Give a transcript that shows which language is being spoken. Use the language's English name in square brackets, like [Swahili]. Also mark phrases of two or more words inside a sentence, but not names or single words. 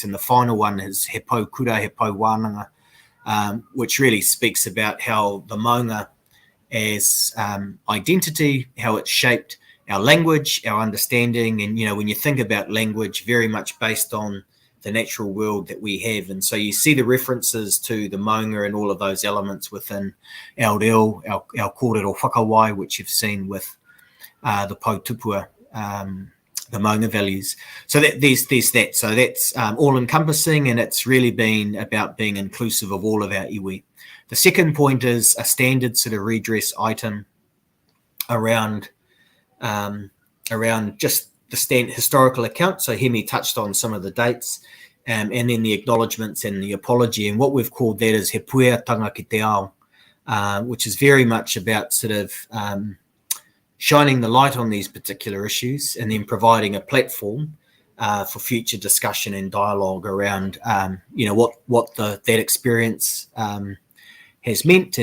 [English] And the final one is He Pau Kura, He Pau Wānanga, which really speaks about how the maunga as identity, how it's shaped our language, our understanding, and when you think about language, very much based on the natural world that we have. And so you see the references to the maunga and all of those elements within our reo, our [Māori] kōrero whakawai, [English] which you've seen with the Pautupua, the maunga values. So there's that. So that's all-encompassing, and it's really been about being inclusive of all of our iwi. The second point is a standard sort of redress item around just the historical account. So Hemi touched on some of the dates, and then the acknowledgements and the apology. And what we've called that is He Pueatanga ki te ao, which is very much about sort of shining the light on these particular issues, and then providing a platform for future discussion and dialogue around, what that experience has meant.